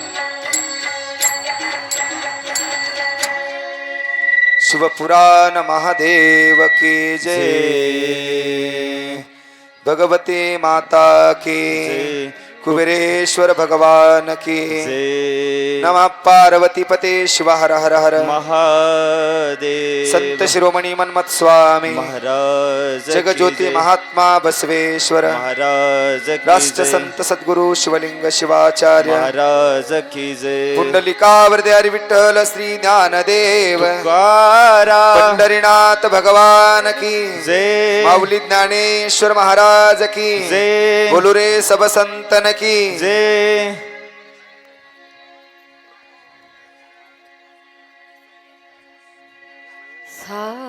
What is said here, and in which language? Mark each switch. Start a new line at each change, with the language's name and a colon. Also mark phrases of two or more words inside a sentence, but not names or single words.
Hindi: शिवपुराण महादेव की जय भगवती माता की जय कुबेरेश्वर भगवान की जय नमः पार्वती पते शिव हर हर हर महादेव संत शिरोमणी मन्मथ स्वामी महाराज की जगज्योती जय. महात्मा बसवेश्वर महाराज की राष्ट्र जय. संत सद्गुरु शिवलिंग शिवाचार्य महाराज की जय पुंडलिकावरदे हरी विठ्ठल श्री ज्ञानदेव तुकाराम पंढरीनाथ भगवान की जय माऊली ज्ञानेश्वर महाराज की जय बोलू रे सब संतन की जय सा